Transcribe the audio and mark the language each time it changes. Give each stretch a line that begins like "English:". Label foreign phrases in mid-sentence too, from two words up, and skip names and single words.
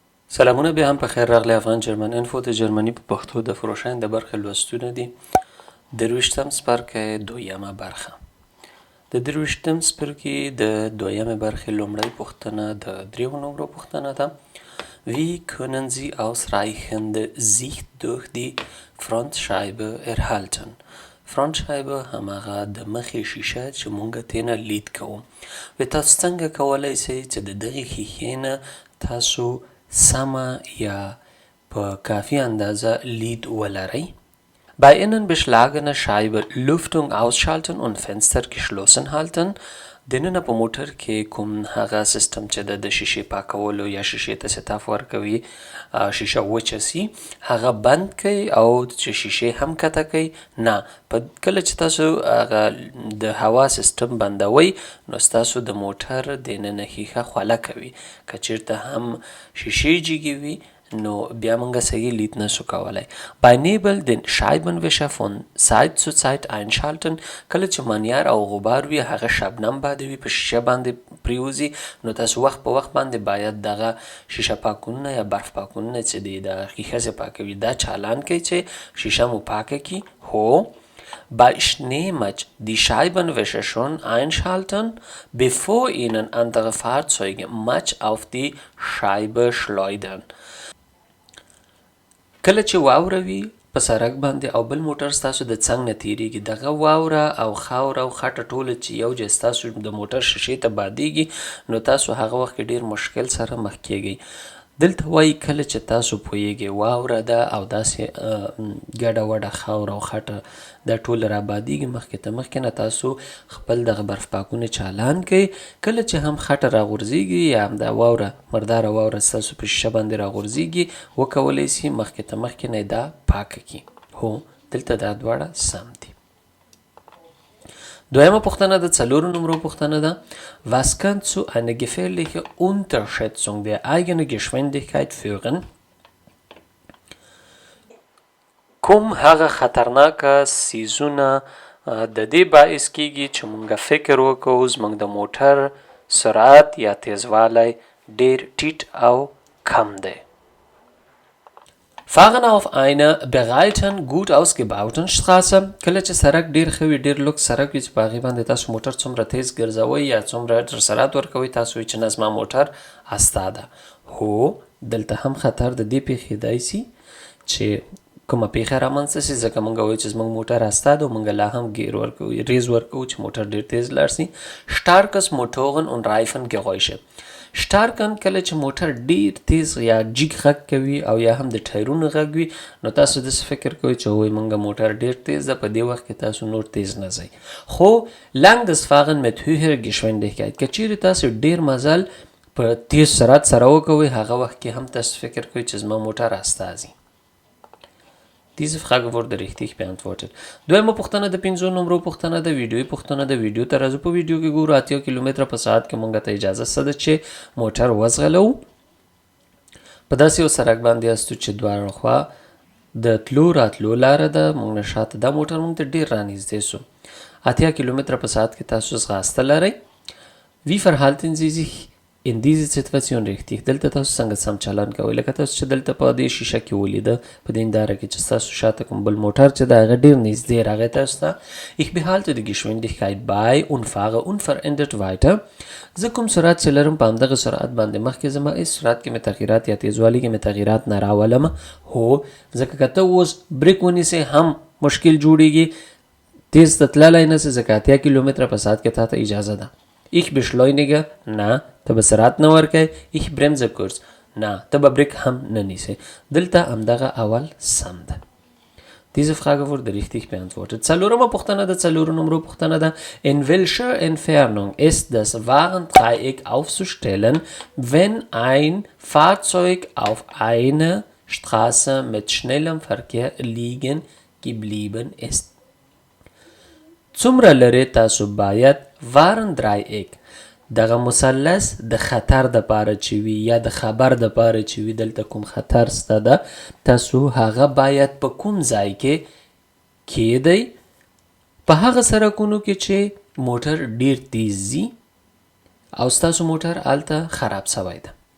Pashto: سلامونه بیا هم په خیر راغلی افغان جرمن انفو د جرمني په پښتو د فروشاین د برخې لوستونه دي. درویشتم څپرکی دویمه برخه. د درویشتم څپرکي د دویمه برخې لومړۍ پوښتنه د دریو نمرو پوښتنه ده.
German: Wie können Sie ausreichend Sicht durch die Frontscheibe erhalten?
Pashto: فرونټشایبه هماغه د مخې شیشه چې مونږ ترېنه لید کوو. تاسو څنګه کولی شئ چې د دغې ښیښې نه تاسو سمه یا په کافي اندازه لید ولرئ.
German: Bei innenbeschlagener Scheibe Lüftung ausschalten und Fenster geschlossen halten.
Pashto: دننه په موټر کې کوم هغه سیستم چې د شیشې پاکولو یا شیشې ته ستاف ورکوي شیشه وچه سي هغه بند کړئ او چې شیشې هم کته کړئ. نه کله چې تاسو هغه د هوا سیستم بندوئ نو ستاسو د موټر دننه ښیښه خوله کوي. که چیرته هم شیشې جګې وي نو بیا موږ صحیح لید نشو کولی.
German: Bei Nebel den Scheibenwischer von Zeit zu Zeit einschalten.
Pashto: کله چې منیار او غبار وي هغه شبنم بادوي په شیشه باندې پریوزي نو تاسو وخت په وخت باندې باید دغه شیشه پاکونه یا برف پاکونه چې دی د ښیښه څخه پاکوي دا چالان کوي چې شیشه مو پاکه کی.
German: هو Bei Schneematsch die Scheibenwischer schon einschalten, bevor Ihnen andere Fahrzeuge Matsch auf die Scheibe schleudern.
Pashto: کله چې واوره وي په سړک باندې او بل موټر ستاسو د څنګ نه تیریږي دغه واوره او خاوره او خټه ټوله چې یو ځای ستاسو د موټر شیشې ته بادیږي نو تاسو هغه وخت کې ډیر مشکل سره مخ کیږئ. دلته وایي کله چې تاسو پوهیږئ واوره ده او داسې ګډه وډه خاوره او خټه دا ټول را بادیږي مخکې نه تاسو خپل دغه برف پاکونه چالان کړئ. کله چې هم خټه راغورځېږي یا هم دا واوره مرداره واوره ستاسو په شیشه باندې راغورځېږي وکولی سي مخکې نه دا پاکه کړي. هو دلته دا دواړه سم دي. دویمه پوښتنه د څلورو نمرو پوښتنه ده.
German: Was kann zu einer gefährlichen Unterschätzung der eigenen Geschwindigkeit führen?
Pashto: کوم هغه خطرناکه څیزونه د دې باعث کیږي چې مونږ فکر وکړو زمونږ د موټر سرعت یا تیزوالی ډیر ټیټ او کم دی.
German: Fahren auf einer breiten, gut ausgebauten Straße.
Pashto: کله چې سړک ډیر ښه وي ډیر لوکس سړک وي چې په هغې باندې تاسو موټر څومره تیز ګرځوئ یا څومره سرعت ورکوئ تاسو وایئ چې نه زما موټر استا ده. هو دلته هم خطر د دې پېښېدای سي چې کومه پیښه رامنځته سي ځکه موږ وایو چې زموږ موټر استا ده او موږ لا هم ریز ورکوو چې موټر ډیر تیز لاړ سي.
German: Starkes Motoren und Reifengeräusche.
Pashto: شټارکن کله چې موټر ډیر تیز یا جیګ غږ کوي او یا هم د ټایرونو غږ وي نو تاسو داسې فکر کوئ چې وایي موږ موټر ډیر تیز ده په دې وخت کې تاسو نور تیز نه ځئ. خو
German: langes Fahren mit höherer Geschwindigkeit
Pashto: که چیرې تاسو ډیر مزل په تیز سرعت سره وکوئ هغه وخت کې هم تاسو فکر کوئ چې زما موټر استا ځي.
German: Diese Frage wurde richtig beantwortet.
Pashto: دویمه پوښتنه د 5 نمرو پوښتنه د ویډیوي پوښتنه د ویډیو ته راځو. په ویډیو کې ګورو 80 کیلومتره په ساعت کې مونږ ته اجازه شته چې موټر وځغلو. په داسې یو سړک باندې یاستو چې دواړه خوا د تلو راتلو لاره ده. مونږ نه شاته دا موټر مونږ ته ډیر رانږدې سو. 80 کیلومتره په ساعت کې تاسو ځغاسته لرئ.
German: Wie verhalten Sie sich in diese Situation richtig?
Pashto: دلته تاسو څنګه سم چلن کوئ لکه تاسو چې دلته په دې شیشه کې ولیده په دې هنداره کې چې ستاسو شاته کوم بل موټر چې د هغه ډېر نږدې راغی تاسو ته.
German: Ich behalte die Geschwindigkeit bei und fahre unverändert weiter.
Pashto: زه کوم سرعت چې لرم په همدغه سرعت باندې مخکې ځم. هېڅ سرعت کې مې تغیرات یا تیزوالي کې مې تغیرات نه راولم. هو ځکه که ته اوس بریک ونیسې هم مشکل جوړیږي تیز ته تللی نه سې ځکه 80 کیلومتره په ساعت کې تا ته اجازه ده.
German: Ich beschleunige
Pashto: نه ته به سرعت نه ورکوې.
German: Ich bremse kurz
Pashto: نه ته به بریک هم نه نیسې. دلته همدغه اول سم ده.
German: Diese Frage wurde richtig beantwortet.
Pashto: څلورمه پوښتنه د څلورو نمرو پوښتنه ده.
German: In welcher Entfernung ist das Warndreieck aufzustellen, wenn ein Fahrzeug auf einer Straße mit schnellem Verkehr liegen geblieben ist?
Pashto: څومره لرې تاسو باید وارندرایک دغه مثلث د خطر د پاره چې وي یا د خبر د پاره چې وي دلته کوم خطر سته ده تاسو هغه باید په کوم ځای کې کیدئ په هغه سړکونو کې چې موټر ډیر تیز ځي او ستاسو موټر هلته خراب سوی ده.